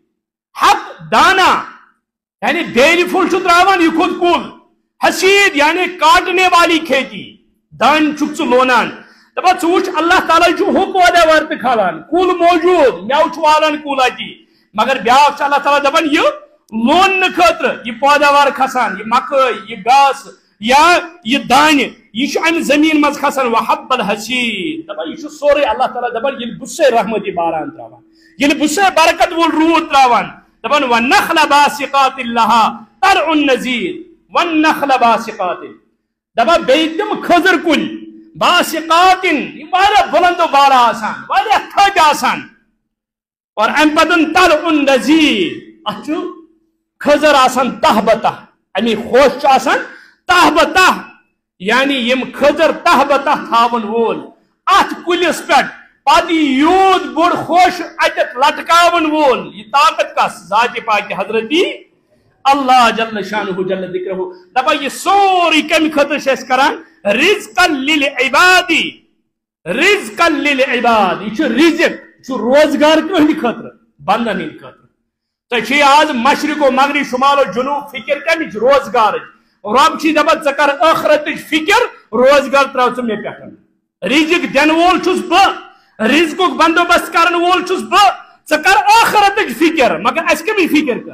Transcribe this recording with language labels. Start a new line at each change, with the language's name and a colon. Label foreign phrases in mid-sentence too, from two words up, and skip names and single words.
Kashmiri: حب دانا یعنی بیلہِ پھوٚل چھُ تراوان یہ کھوٚت کُل، حصیٖد یعنی کاٹنے والی کھیتی، دانہِ چھُکھ ژٕ لونان، دپان ژٕ وٕچھ اللہ تعالیٰ چھُ ہُہ پٲداوار تہِ کھالان، کُل موجوٗد، مٮ۪وٕ چھُ والان کُل اتی، مگر بیاکھ چھُ اللہ تعالیٰ دپان یہ لوننہٕ خٲطرٕ یہ پٲداوار کھسان، یہ مکٲے، یہ گاسہٕ یا یہ دانہِ، یہ چھُ امہِ زٔمیٖن منٛز کھسان
Arabic: وحب الحصیٖد،
Kashmiri: دپان یہ چھُ سورُے اللہ تعالیٰ دپان ییٚلہِ بہٕ چھُسے رحمتی باران تراوان، ییٚلہِ بہٕ چھُسے برکت وول روٗد تراوان، دپان
Arabic: وَالنَّخْلَ بَاسِقَاتٍ لَهَا طَلْعٌ نَضِيدٌ وَالنَّخْلَ بَاسِقَاتٍ،
Kashmiri: دپان بیٚیہِ تِم کھٔزٕر کُلۍ باسِقاتٍ یِم واریاہ بُلنٛد و بالا آسان، واریاہ تھٔدۍ آسان، اور امہِ پتہٕ
Arabic: طَلْعٌ نَضِيدٌ،
Kashmiri: اتھ چھُ کھٔزٕر آسان تہ بتہ، امی خوش چھُ آسان تہ بتہ، یعنی یم کھٔزٕر تہ بتہ تھاون وول اتھ کُلِس پٮ۪ٹھ پتہٕ یوٗت بوٚڑ خوش اتٮ۪تھ لٹکاون وول، یہ طاقت کس؟ ذاتِ پاک حضرتی اللہ
Arabic: جل شانہ جل ذکرہ،
Kashmiri: دپان یہ سورُے کمہِ خٲطرٕ چھِ أسۍ کران؟
Arabic: رِزقًا لِلعبادِ، رِزقًا لِلعباد،
Kashmiri: یہ چھُ رِزق، یہ چھُ روزگار کٕہٕنٛدِ خٲطرٕ؟ بندن ہٕنٛدِ خٲطرٕ۔ تۄہہِ چھُے آز مشرق و مغرب شمال و جنوب فکر کمِچ؟ روزگارٕچ، رب چھی دپان ژٕ کر ٲخرتٕچ فکر، روزگار تراو ژٕ مےٚ پٮ۪ٹھ، رِزق دِنہٕ وول چھُس بہٕ، رزقُک بندوبست کرن وول چھُس بہٕ، ژٕ کر ٲخرتٕچ فکر، مگر اَسہِ کمِچ فکر کر؟